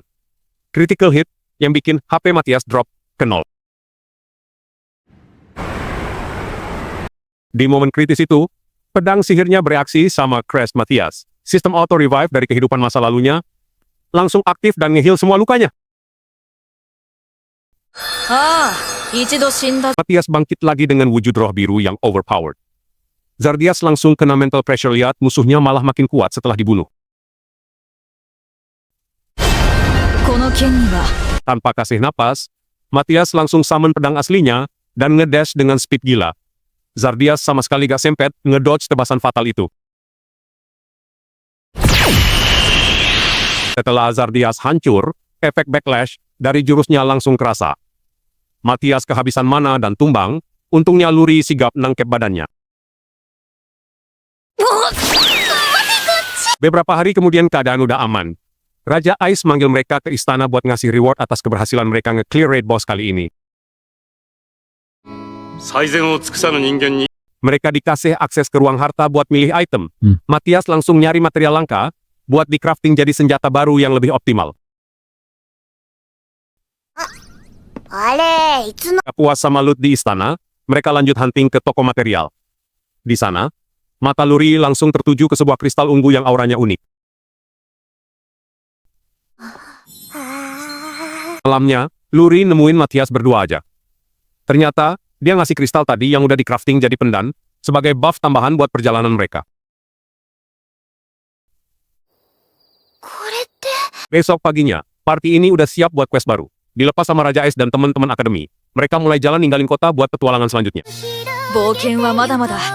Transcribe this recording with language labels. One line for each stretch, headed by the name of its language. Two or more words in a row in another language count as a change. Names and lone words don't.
English: Critical hit
Indonesian: yang bikin HP Matias drop ke 0. Di momen kritis itu, pedang sihirnya bereaksi sama Crash Matias. Sistem
English: auto revive
Indonesian: dari kehidupan masa lalunya langsung aktif dan nge-heal semua lukanya.
Japanese: ああ、一度死んだ
Indonesian: Matias bangkit lagi dengan wujud roh biru yang overpowered. Zardias langsung kena
English: mental pressure
Indonesian: lihat musuhnya malah makin kuat setelah dibunuh.
Japanese: この剣には
Indonesian: Tanpa kasih napas, Matias langsung summon pedang aslinya dan ngedash dengan speed gila. Zardias sama sekali gak sempet ngedodge tebasan fatal itu. Setelah Zardias hancur, efek backlash dari jurusnya langsung kerasa. Matias kehabisan mana dan tumbang, untungnya Luri sigap nangkep badannya. Beberapa hari kemudian keadaan udah aman. Raja Ice manggil mereka ke istana buat ngasih reward atas keberhasilan mereka nge-clear
English: raid boss
Indonesian: kali ini.
Japanese: 最善を尽くさぬ人間に
Indonesian: Mereka dikasih akses ke ruang harta buat milih item. Matias langsung nyari material langka buat di-crafting jadi senjata baru yang lebih optimal.
Japanese: あれ、いつの
Indonesian: Gak puas sama loot di istana, mereka lanjut hunting ke toko material. Di sana, mata Luri langsung tertuju ke sebuah kristal ungu yang auranya unik. Malamnya, Luri nemuin Matias berdua aja. Ternyata, dia ngasih kristal tadi yang udah di-crafting jadi pendan, sebagai buff tambahan buat perjalanan mereka.
Japanese: これって
Indonesian: Besok paginya, party ini udah siap buat quest baru. Dilepas sama Raja Ice dan teman-teman akademi, mereka mulai jalan ninggalin kota buat petualangan selanjutnya.
Japanese: 冒険はまだまだ